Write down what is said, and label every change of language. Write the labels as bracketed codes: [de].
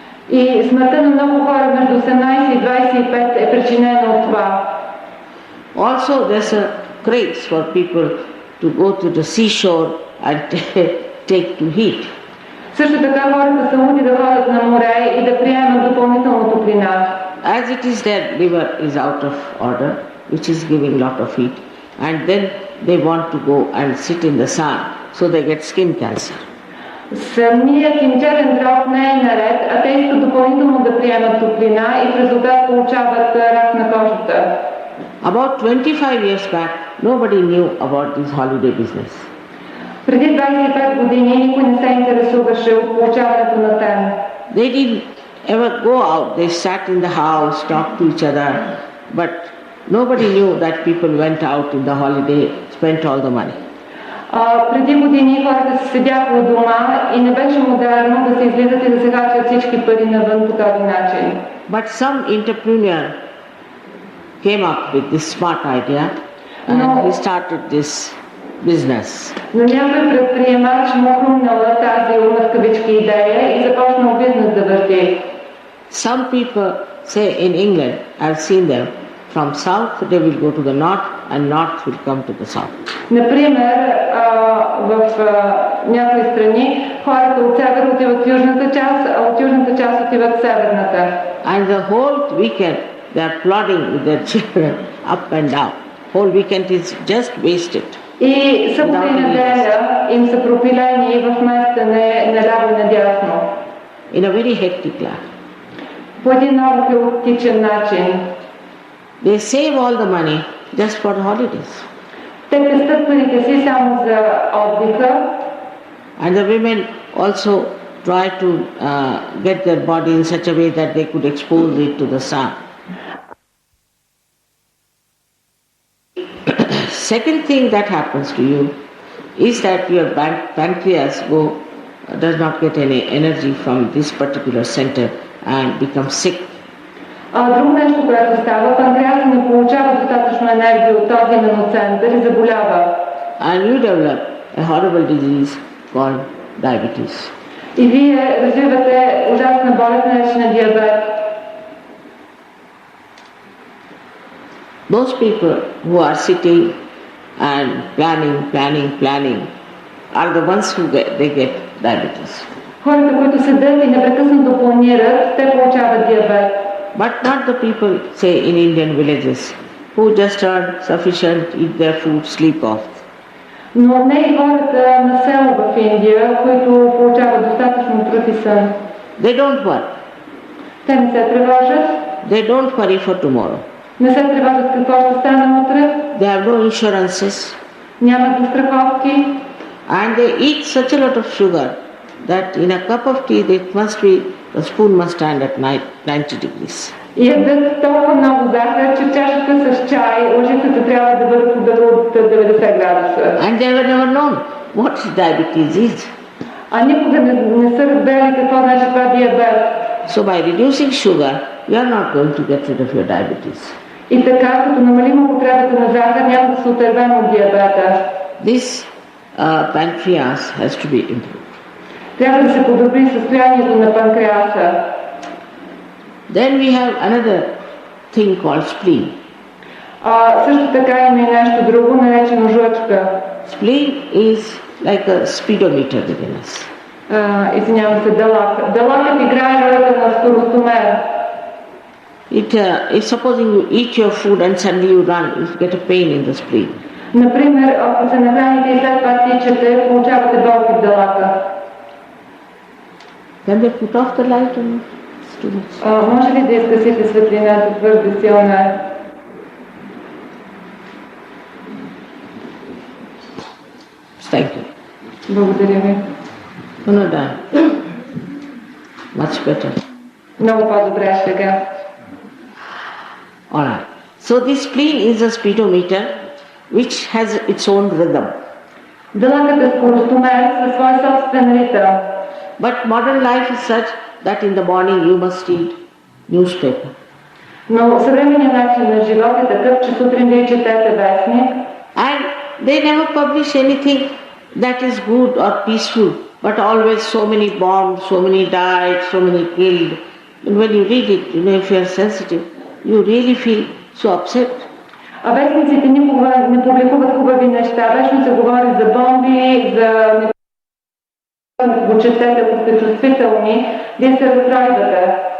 [bg] И смъртта на много хора между 18 и 25 е причинена от това. [en] Also, there's a craze for people to go to the seashore and take to heat. [bg] Също така хората са луди да ходят на море и да приемат допълнително топлина. [en] As it is, their liver is out of order, which is giving lot of heat, and then they want to go and sit in the sun, so they get skin cancer. [bg] Самият им черен дроб не е наред, а те искат допълнително да приемат топлина и в резултат получават рак на кожата. [en] About 25 years back, nobody knew about this holiday business. [bg] Преди 25 години никой не се интересуваше от получаването на тен. [en] They didn't ever go out. They sat in the house, talked to each other, but nobody knew that people went out in the holiday, spent all the money. [bg] Преди години хората се седяха у дома и не беше модерно да се излизат и да се харчат всички пари навън по този начин. [en] But some entrepreneur came up with this smart idea and he started this business. [bg] Но някой предприемач му хрумнала тази умна в кавички идея и започнал бизнес да върти. [en] Some people say in England, I've seen them, from south they will go to the north and north will come to the south. [bg] Например, в някои страни хората от север отиват в южната част, а от южната част отиват в северната. [en] And the whole weekend they are plodding with their children up and down. Whole weekend is just wasted. [bg] И събота и неделя им са пропилени в местене наляво и надясно. [en] In a very hectic life. [bg] По един много хаотичен начин. [en] They save all the money just for the holidays. [bg] Те пестят парите си само за отдиха. [en] And the women also try to get their body in such a way that they could expose it to the sun. Second thing that happens to you is that your pancreas does not get any energy from this particular center and becomes sick. [bg] Друго нещо, което става, панкреаса не получава достатъчно енергия от този именно център и заболява. [en] And you develop a horrible disease called diabetes. [bg] И вие развивате ужасна болест, наречена диабет. [en] Those people who are sitting and planning are the ones who get diabetes. [bg] Хората, които седят и непрекъснато планират, те получават диабет. [en] But not the people, say, in Indian villages, who just earn sufficient, eat their food, sleep off. [bg] Но не и хората на село в Индия, които получават достатъчно труд и сън. [en] They don't work. [bg] Те не се тревожат. [en] They don't worry for tomorrow. [bg] Не се тревожат какво ще стане утре. [en] They have no insurances. [bg] Нямат застраховки. [en] And they eat such a lot of sugar that in a cup of tea the spoon must stand at 90 degrees. [bg] И ядат толкова много захар, че в чашата с чай лъжицата трябва да бъде подъла от 90 градуса. [en] And they were never known what diabetes is. [bg] А никога не са разбрали какво значи това диабет. [en] So by reducing sugar, you are not going to get rid of your diabetes. [bg] И така, като намалим употребата на захар, няма да се отървем от диабета. [en] This pancreas has to be improved. [bg] Трябва да се подобри състоянието на панкреаса. [en] Then we have another thing called spleen. [bg] Също така има и нещо друго, наречено жлъчка. [en] Spleen is like a speedometer within us. [bg] Извинявам се, далак. Далакът играе ролята на скоростомер. [en] If supposing you eat your food and suddenly you run, you get a pain in the spleen. [bg] Например, ако се нахраните и след това тичате, получавате болки в далака. [en] Can they put off the light or not? It's too much. [bg] Може ли да изгасите светлината, твърде силна е? [en] Thank you. [bg] Благодаря ви. [en] No, done. Much better. [bg] Много по-добре сега. [en] Alright. So this spleen is a speedometer which has its own rhythm. [bg] Дълъгът е скоростомер със свой собствен ритъм. [en] But modern life is such that in the morning you must read newspaper. [bg] Но съвременният начин на живот е такъв, че сутрин вие четете вестник. [en] And they never publish anything that is good or peaceful, but always so many bombs, so many died, so many killed. And when you read it, if you are sensitive, you really feel so upset. [bg] А вестниците никога не публикуват хубави неща. Вечно се говори за бомби, за го четете, ако сте чувствителни, вие се разстройвате.